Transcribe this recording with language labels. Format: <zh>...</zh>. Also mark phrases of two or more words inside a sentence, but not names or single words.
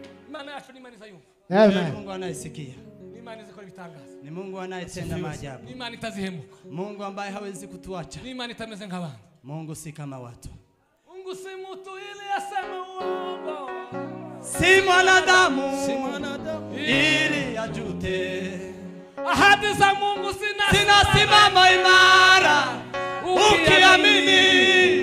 <rw>Imana yacu ni Imana izayumva. Amen.</rw> <sw>Mungu anayesikia.</sw> <rw>Ni Imana izakora ibitangaza.</rw> <sw>Ni Mungu anayetenda maajabu.</sw> <rw>Ni Imana itazihemuka.</rw> <sw>Mungu ambaye hawezi kutuacha.</sw> <rw>Ni Imana itameze nk'abantu.</rw> <sw>Mungu si kama watu. Mungu si mtu ili aseme uongo. Si mwanadamu ili ajute. Ahadi za Mungu zinasimama imara. Ukiamini</sw>